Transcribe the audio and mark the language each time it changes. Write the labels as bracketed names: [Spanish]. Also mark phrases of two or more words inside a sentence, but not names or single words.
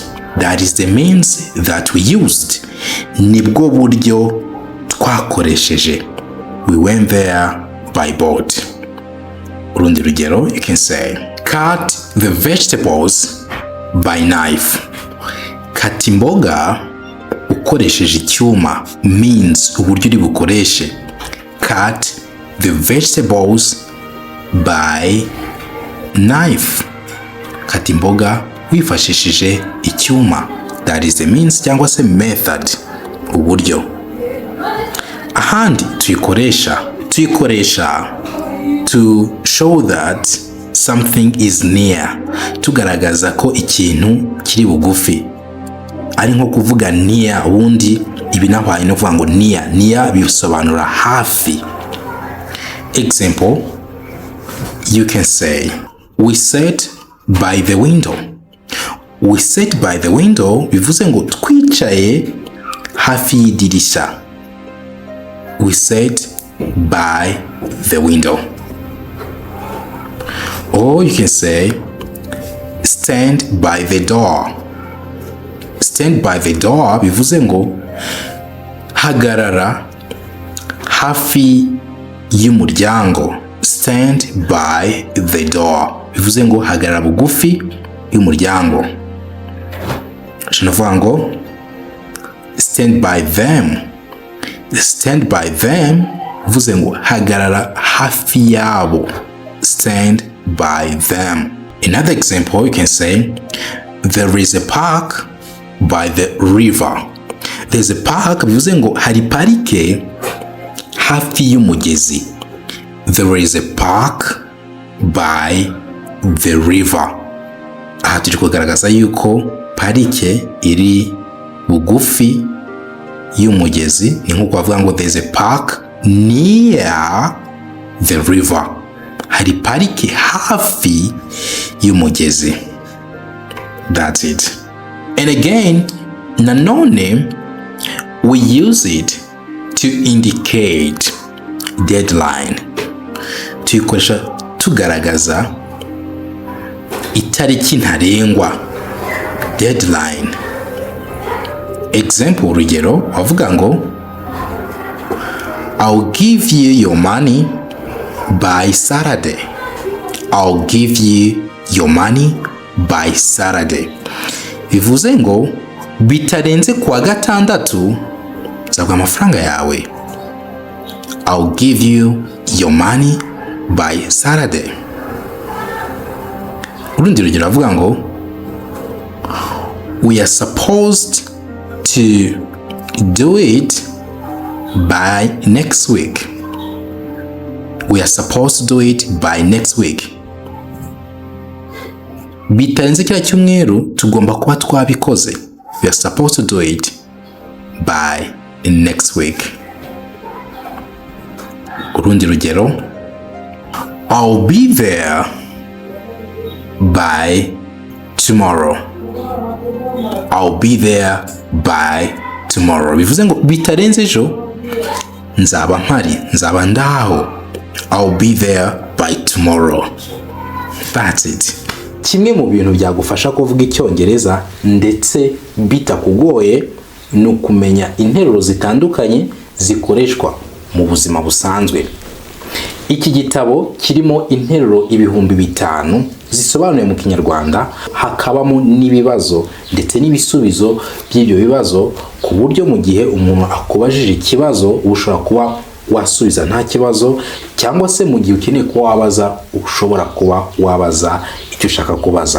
[English] That is the means that we used. [Kinyarwanda] Nibwo buryo twakoresheje. [English] We went there by boat. [Kinyarwanda] Urundi rugero, [English] you can say cut the vegetables by knife. [Kinyarwanda] Kata imboga ukoresheje icyuma, means uburyo uri bukoreshe. [English] Cut the vegetables by knife. [Kinyarwanda] Kata imboga wifashishije icyuma. [English] That is the means [Kinyarwanda] cyangwa se [English] method, uburyo. [Kinyarwanda] Ahandi tuyikoresha [English] to show that something is near, [Kinyarwanda] tugaragaza ko ikintu kiri bugufi. Ari nko kuvuga near, ubundi ibi nabaye no kuvuga ngo near bisobanura hafi. [English] Example, you can say we sat by the window. We sat by the window [Kinyarwanda] bivuze ngo twicaye hafi y'idirishya. [English] We sat by the window. Or you can say stand by the door. Stand by the door [Kinyarwanda] bivuze ngo hagarara hafi y'umuryango. [English] Stand by the door [Kinyarwanda] bivuze ngo hagarara bugufi y'umuryango. Shanavuga ngo [English] stand by them. Stand by them [Kinyarwanda] bivuze ngo hagarara hafi yabo. [English] Stand by them. Another example, you can say there is a park by the river. There's a park [Kinyarwanda] bivuze ngo hari parike hafi y'umugezi. [English] There is a park by the river. [Kinyarwanda] Aha turi kugaragaza yuko parike iri bugufi y'umugezi. Ni nko kuvuga ngo [English] there's a park near the river. [Kinyarwanda] Hari parike hafi y'umugezi. [English] That's it. And again, nanone, we use it to indicate deadline. [Kinyarwanda] Tuyikoresha tugaragaza itariki ntarengwa, [English] deadline. Example, [Kinyarwanda] urugero, wavuga ngo [English] I'll give you your money by Saturday. I'll give you your money by Saturday. [Kinyarwanda] Bivuze ngo bitarenze kuwa gatandatu nzaguha amafaranga yawe. [English] I'll give you your money by Saturday. [Kinyarwanda] Urundi rugero avuga ngo [English] we are supposed to do it by next week. We are supposed to do it by next week. [Kinyarwanda] Bitarenze kila cyumweru tugomba kuba twabikoze. [English] We are supposed to do it by next week. [Kinyarwanda] Urundi rugero, [English] I'll be there by tomorrow. I'll be there by tomorrow. [Kinyarwanda] Bivuze ngo bitarenze ejo nzaba mpari, nzaba ndaho. [English] I'll be there by tomorrow. That's it. [Kinyarwanda] Kimwe mu bintu byagufasha kuvuga icyongereza ndetse bitakugoye no kumenya interuro zitandukanye zikoreshwa mu buzima busanzwe. Iki gitabo kirimo interuro ibihumbi 5 zisobanuye mu Kinyarwanda, hakabamo n'ibibazo ndetse n'ibisubizo by'ibyo bibazo, ku buryo mu gihe umuntu akubajije ikibazo ushobora kuba wasubiza nta kibazo, cyangwa se mu gihe ukeneye kuba wabaza ushobora kuba wabaza icyo ushaka kubaza.